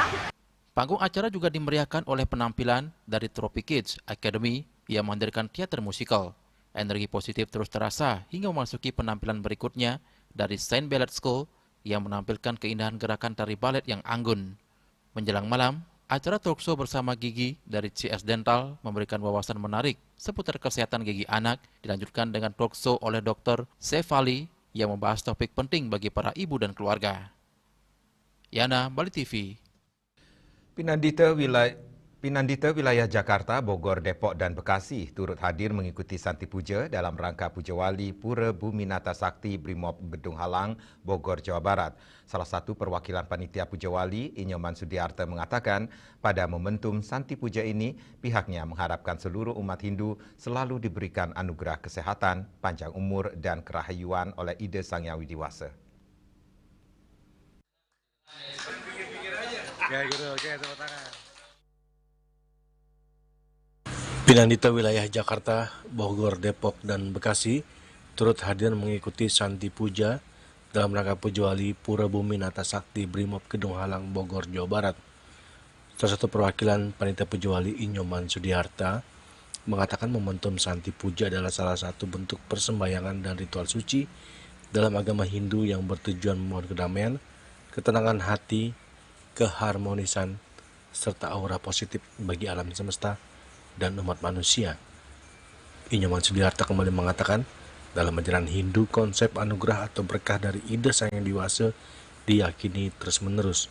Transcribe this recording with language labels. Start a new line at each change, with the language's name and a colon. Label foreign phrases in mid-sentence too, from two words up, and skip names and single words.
Indonesian: Panggung acara juga dimeriahkan oleh penampilan dari Tropic Kids Academy yang menghadirkan teater musikal. Energi positif terus terasa hingga memasuki penampilan berikutnya dari Shine Ballet School yang menampilkan keindahan gerakan tari balet yang anggun. Menjelang malam, acara
English: talk show
Indonesian: bersama Gigi dari CS Dental memberikan wawasan menarik seputar kesehatan gigi anak, dilanjutkan dengan
English: talk show
Indonesian: oleh Dr. Shefali yang membahas topik penting bagi para ibu dan keluarga. Yana, Bali TV. Pinandita wilayah Jakarta, Bogor, Depok, dan Bekasi turut hadir mengikuti Santi Puja dalam rangka Puja Wali Pura Buminata Sakti Brimob Gedung Halang, Bogor, Jawa Barat. Salah satu perwakilan panitia Puja Wali, Inyoman Sudiarta, mengatakan pada momentum Santi Puja ini pihaknya mengharapkan seluruh umat Hindu selalu diberikan anugerah kesehatan, panjang umur, dan kerahayuan oleh Ida Sang Hyang Widi Wasa. Pinandita wilayah Jakarta, Bogor, Depok, dan Bekasi turut hadir mengikuti Santi Puja dalam rangka Puja Wali Pura Buminata Sakti Brimob Gedung Halang, Bogor, Jawa Barat. Salah satu perwakilan panitia Puja Wali, Inyoman Sudiarta, mengatakan momentum Santi Puja adalah salah satu bentuk persembahyangan dan ritual suci dalam agama Hindu yang bertujuan memohon kedamaian, ketenangan hati, keharmonisan, serta aura positif bagi alam semesta dan umat manusia. Inyoman Sudiarta kembali mengatakan, dalam ajaran Hindu, konsep anugerah atau berkah dari Ida Sang Hyang Widi Wasa diyakini terus-menerus.